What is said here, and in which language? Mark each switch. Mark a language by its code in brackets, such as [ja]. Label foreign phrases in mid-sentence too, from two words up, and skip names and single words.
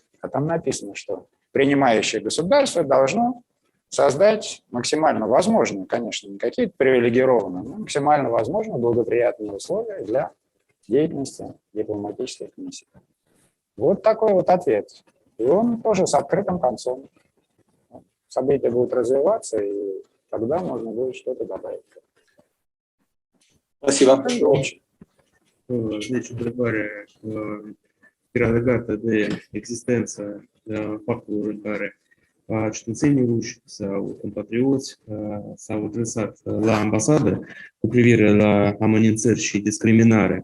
[ru] А там написано, что принимающее государство должно создать максимально возможные, конечно, не какие-то привилегированные, но максимально возможные благоприятные условия для деятельности дипломатических миссий. Вот такой вот ответ. И он тоже с открытым концом. События будут развиваться, и тогда можно будет что-то добавить. Спасибо. [ro] Deci, întrebarea era legată de existența faptului în care cetățenii ruși sau compatrioți s-au adresat la ambasadă cu privire la amenințări și discriminare.